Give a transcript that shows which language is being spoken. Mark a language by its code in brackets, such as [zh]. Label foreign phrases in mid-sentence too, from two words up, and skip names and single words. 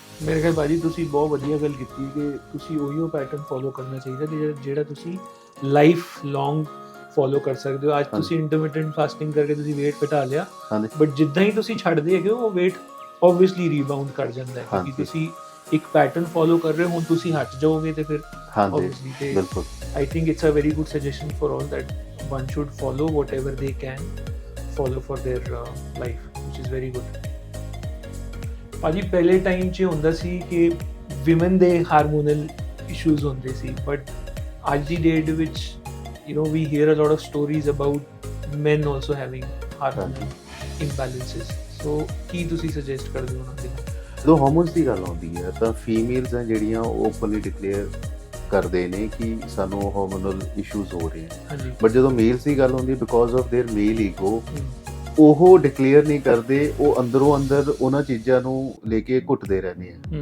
[pa] ਮੇਰੇ ਖਿਆਲ ਭਾਜੀ ਤੁਸੀਂ ਬਹੁਤ ਵਧੀਆ ਗੱਲ ਕੀਤੀ ਕਿ ਤੁਸੀਂ ਉਹੀਓ ਪੈਟਰਨ ਫੋਲੋ ਕਰਨਾ ਚਾਹੀਦਾ ਜਿਹੜਾ ਤੁਸੀਂ [en] life long [pa] ਫੋਲੋ ਕਰ ਸਕਦੇ ਹੋ। ਅੱਜ ਹਾਂਜੀ। ਤੁਸੀਂ [en] intermittent fasting [pa] ਕਰਕੇ ਤੁਸੀਂ weight ਘਟਾ ਲਿਆ, ਹਾਂਜੀ ਬਟ ਜਿੱਦਾਂ ਹੀ ਤੁਸੀਂ ਛੱਡਦੇ ਹੈਗੇ ਉਹ [en] weight obviously rebound [pa] ਕਰ ਜਾਂਦਾ ਹੈ, ਕਿਉਂਕਿ ਹਾਂਜੀ ਤੁਸੀਂ ਇੱਕ [en] pattern follow [pa] ਕਰ ਰਹੇ ਹੋ। ਹੁਣ ਤੁਸੀਂ ਹਟ ਜਾਓਗੇ ਤੇ ਫਿਰ ਹਾਂਜੀ obviously ਤੇ ਬਿਲਕੁਲ। [en] I think it's a very good suggestion for all that one should follow whatever they can follow for their life, which is very good. [pa] ਭਾਜੀ ਪਹਿਲੇ ਟਾਈਮ 'ਚ ਹੁੰਦਾ ਸੀ ਕਿ ਵਿਮਨ ਦੇ [en] hormonal issues [pa] ਹੁੰਦੇ ਸੀ, ਬਟ ਅੱਜ ਦੀ ਡੇਟ ਵਿੱਚ [en] we hear a lot of stories about men also having hormonal imbalances. [pa] So ਕੀ ਤੁਸੀਂ suggest ਕਰਦੇ ਹੋ ਉਹਨਾਂ ਦੇ ਨਾਲ? ਜਦੋਂ ਹਾਰਮੋਨਸ ਦੀ ਗੱਲ ਆਉਂਦੀ ਹੈ ਤਾਂ ਫੀਮੇਲਸ ਆ ਜਿਹੜੀਆਂ ਉਹ [en] openly declare [pa] ਕਰਦੇ ਨੇ ਕਿ ਸਾਨੂੰ [en] hormonal issues [pa] ਹੋ ਰਹੇ ਹਨ, ਹਾਂਜੀ। ਬਟ ਜਦੋਂ ਮੇਲਸ ਦੀ ਗੱਲ ਆਉਂਦੀ ਹੈ [en] because of their male ego [pa] ਉਹ ਡਿਕਲੇਅਰ ਨਹੀਂ ਕਰਦੇ, ਉਹ ਅੰਦਰੋਂ ਅੰਦਰ ਉਹਨਾਂ ਚੀਜ਼ਾਂ ਨੂੰ ਲੈ ਕੇ ਘੁੱਟਦੇ ਰਹਿੰਦੇ ਆ।